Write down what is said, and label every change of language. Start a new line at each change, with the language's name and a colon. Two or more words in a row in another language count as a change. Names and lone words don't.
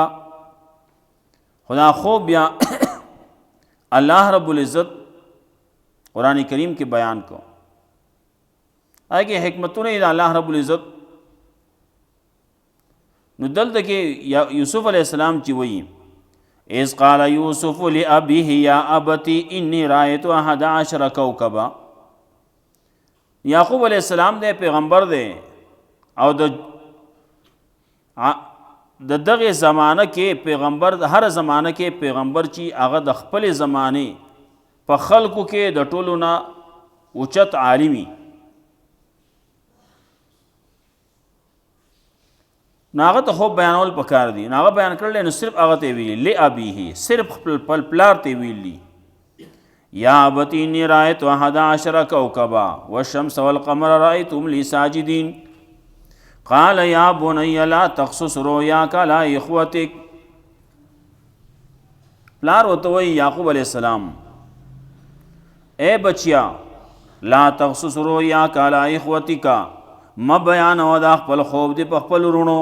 Pashto: خدا خوب بیا
Arabic: الله رب العزت
Pashto: قرآن کریم کې بیان کو، هغه حکمتونه د
Arabic: الله رب العزت.
Pashto: نو دلته کې یوسف علیہ السلام چې وایي
Arabic: اذ قال یوسف لأبیه یا ابتی انی رأیت 11 کوکبا.
Pashto: یعقوب علیہ السلام دے پیغمبر دے او د دغه زمانه کې پیغمبر، هر زمانه کې پیغمبر چې هغه د خپل زمانه په خلکو کې د ټولو نه اوچت عالمي. ناغه ته خوب بیانول پکار دي، ناغه بیان کړل نو صرف هغه ته ویلی لأبیه، صرف خپل پلار ته ویلی
Arabic: یا ابتی انی رأیت 11 کوکبا والشمس والقمر رأیتهم لی ساجدین. قال یا بنی لا تقصص رؤیاک علی اخوتک.
Pashto: پلار ورته وایي یعقوب علیہ السلام اے بچیا
Arabic: لا تقصص رؤیاک علی اخوتک،
Pashto: ما بیانوه دا خپل خوب دی په خپل ورونو.